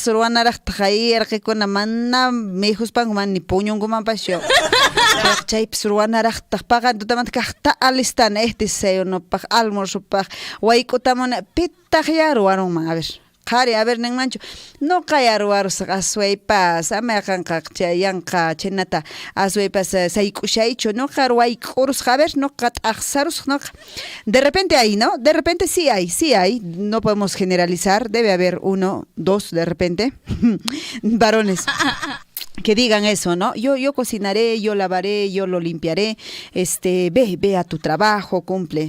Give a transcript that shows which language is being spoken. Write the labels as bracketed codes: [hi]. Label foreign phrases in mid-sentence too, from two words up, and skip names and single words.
[qu] ruwanaraqtaq irqikuna mana mejuspanku mana ni puñunkumanpaschu chaypas ruwanaraqtaq paqan tutamanta kaqta alistana desayunopaq almuerzopaq wayk'utamuna pitaq ya ruwarunman [es] a ver [qu] qhari [es] a ver [qu] ninmanchu nuqa ya ruwarusaq aswaypas amayqanqa chayanqa chaynata aswaypas sayk'ushaychu nuqa ruwayk'urusqa [es] a ver [qu] nuqa t'aqsarusaq nuqa [es] de repente hay, ¿no? De repente sí hay, no podemos generalizar, debe haber 1, 2 de repente varones que digan eso, ¿no? Yo cocinaré, yo lavaré, yo lo limpiaré, ve a tu trabajo, cumple.